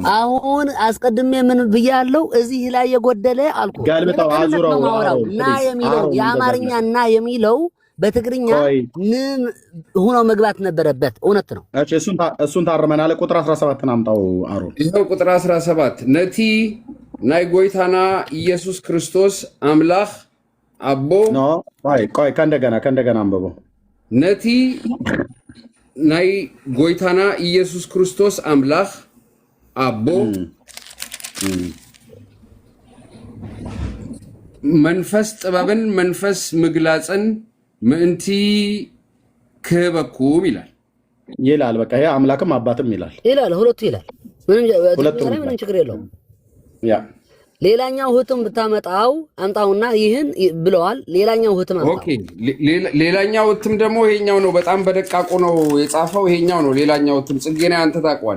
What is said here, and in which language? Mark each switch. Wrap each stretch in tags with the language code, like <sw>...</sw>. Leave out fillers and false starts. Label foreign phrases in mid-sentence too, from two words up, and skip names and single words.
<am>አሁን አስቀድሜ ምን ብያለሁ? እዚህ ላይ የጎደለ አልኩ ገልብጠው አዙረው እና የሚለው የአማርኛ እና የሚለው በትግርኛ ምን ሆኖ መግባት ነበረበት። እውነት ነው። እሺ እሱን ታርመናል። ቁጥር 17 አምጣው አሮን። ይሄው ቁጥር 17</am> <ti>ነቲ ናይ ጎይታና ኢየሱስ ክርስቶስ አምላክ አቦ</ti> <am>ኖ ቆይ ከእንደገና አንብበው።</am> <ti>ነቲ ናይ ጎይታና ኢየሱስ ክርስቶስ አምላክ አቦ መንፈስ ጥበብን መንፈስ ምግላጽን ምእንቲ ክህበኩም</ti> <am>ይላል። በቃ ይሄ አምላክም አባትም ይላል ሁለቱ ይላል። ምንም ችግር የለውም። ያ ሌላኛው ህትም ብታመጣው አምጣውና ይህን ብለዋል። ሌላኛው ህትም አምጣው። ኦኬ ሌላኛው ህትም ደግሞ ይሄኛው ነው። በጣም በደቃቁ ነው የጻፈው። ይሄኛው ነው ሌላኛው ህትም። ጽጌና አንተ ታውቀዋለህ።</am>